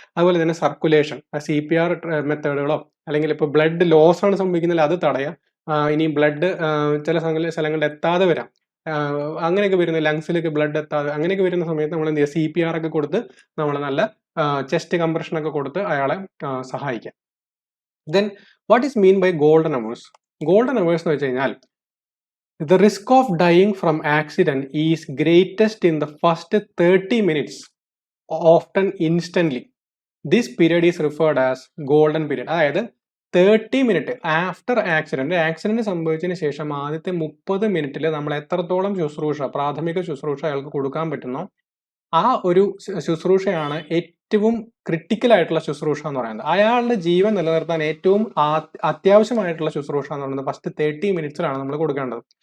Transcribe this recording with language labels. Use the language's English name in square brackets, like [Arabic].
[Malayalam] അതുപോലെ തന്നെ circulation, CPR മെത്തേഡുകളോ അല്ലെങ്കിൽ ഇപ്പോൾ ബ്ലഡ് ലോസ് ആണ് സംഭവിക്കുന്നത് അത് തടയുക. ഇനി ബ്ലഡ് ചില സ്ഥലങ്ങളിൽ എത്താതെ വരാം, അങ്ങനെയൊക്കെ വരുന്ന ലങ്സിലേക്ക് ബ്ലഡ് എത്താതെ അങ്ങനെയൊക്കെ വരുന്ന സമയത്ത് നമ്മൾ എന്ത് ചെയ്യുക? CPR ഒക്കെ കൊടുത്ത് നമ്മൾ നല്ല ചെസ്റ്റ് കംപ്രഷൻ ഒക്കെ കൊടുത്ത് അയാളെ സഹായിക്കാം. [English] Then what is mean by golden hours? [Malayalam] Golden hours എന്ന് വെച്ച് കഴിഞ്ഞാൽ [English] the risk of dying from accident is greatest in the first 30 minutes, often instantly. This period is referred as golden period. [Malayalam] അതായത് 30 minute after accident സംഭവിച്ചതിന് ശേഷം ആദ്യത്തെ 30 മിനിറ്റിൽ നമ്മൾ എത്രത്തോളം ശുശ്രൂഷ, പ്രാഥമിക ശുശ്രൂഷ അയാൾക്ക് കൊടുക്കാൻ പറ്റുന്നോ ആ ഒരു ശുശ്രൂഷയാണ് ഏറ്റവും ക്രിട്ടിക്കൽ ആയിട്ടുള്ള ശുശ്രൂഷ എന്ന് പറയുന്നത്. അയാളുടെ ജീവൻ നിലനിർത്താൻ ഏറ്റവും അത്യാവശ്യമായിട്ടുള്ള ശുശ്രൂഷ എന്ന് പറയുന്നത് ഫസ്റ്റ് 30 മിനിറ്റ്സിലാണ് നമ്മൾ കൊടുക്കേണ്ടത്.